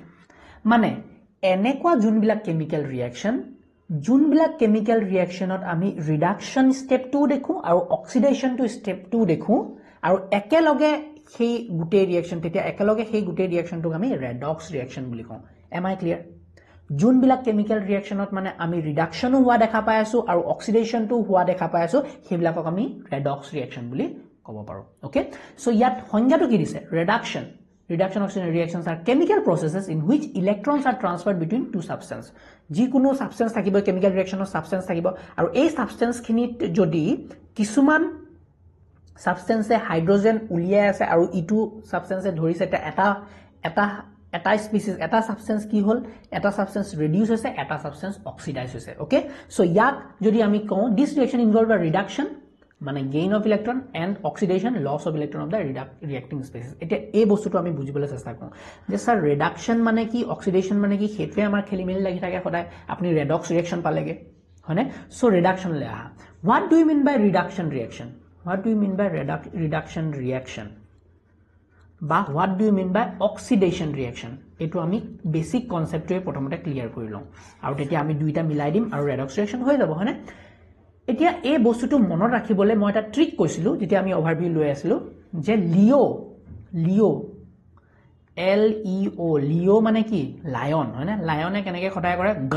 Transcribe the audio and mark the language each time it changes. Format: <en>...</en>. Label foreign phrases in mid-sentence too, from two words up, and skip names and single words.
<as>মানে এনেকুৱা যোনবিলাক</as> <en>chemical reactionত</en> <as>আমি</as> <en>reduction step</en> <as>2 দেখো আৰু</as> <en>oxidation to step</en> <as>2 দেখো, আৰু একেলগে সেই গোটেই ৰিঅ্যাকশন, তেতিয়া একেলগে সেই গোটেই ৰিঅ্যাকশনটোক আমি</as> <en>redox reaction</en> <as>বুলি কওঁ।</as> <en>am I clear?</en> <as>যোনবিলাক</as> <en>chemical reactionত</en> <as>মানে আমি ৰিডাকশনো হোৱা দেখা পাই আছো আৰু অক্সিডেশনটো হোৱা দেখা পাই আছো সেইবিলাকক আমি</as> <en>redox reaction</en> <as>বুলি ক'ব পাৰো</as> <en>okay so</en> <as>ইয়াত সংজ্ঞাটো কি দিছে ৰিডাকশন</as> <en>Reduction oxidation reactions are chemical processes in which electrons are transferred between two substances.</en> <as>যিকোনো সাবস্টেন্স থাকিব</as> <en>chemical reactionৰ substance</en> <as>থাকিব আৰু এই সাবস্টেন্স খিনিত যদি কিছুমান সাবস্টেন্সে হাইড্ৰোজেন উলিয়াই আছে আৰু ইটো সাবস্টেন্সে ধৰিছে এটা স্পিচিস এটা সাবস্টেন্স কি হল এটা সাবস্টেন্স ৰিডিউস হৈছে এটা সাবস্টেন্স অক্সিডাইজ হৈছে</as> <en>okay so</en> <as>ইয়াক যদি আমি কওঁ</as> <en>this reaction involve a reduction মানে gain of electron and oxidation loss of electron of the reacting species</en> <as>এটা এই বস্তুটো আমি বুজিবলৈ চেষ্টা কৰোঁ যে স্যার</as> <en>ৰিডাকশন</en> <as>মানে কি অক্সিডেশন মানে কি হেতুৱে আমাৰ খেলিমেলি লাগি থাকে সদায় আপুনি</as> <en>redox reaction</en> <as>পালেগে হয়নে</as> <en>so reduction</en> <as>লে আহা</as> <en>what do you mean by reduction reaction what do you mean by reduction reaction</en> <as>বা</as> <en>what do you mean by oxidation reaction</en> <as>এটো আমি</as> <en>basic conceptটোৱে</en> <as>প্ৰথমতে ক্লিয়াৰ কৰি লওঁ আৰু তেতিয়া আমি দুইটা মিলাই দিম আৰু</as> <en>redox reaction</en> <as>হৈ যাব হয়নে এতিয়া এই বস্তুটো মনত ৰাখিবলৈ মই এটা ট্ৰিক কৈছিলো যেতিয়া আমি ওভাৰভিউ লৈ আছিলো যে লিও এল ই ও লিও মানে কি লায়ন হয়নে লায়নে কেনেকৈ খটাই কৰে</as>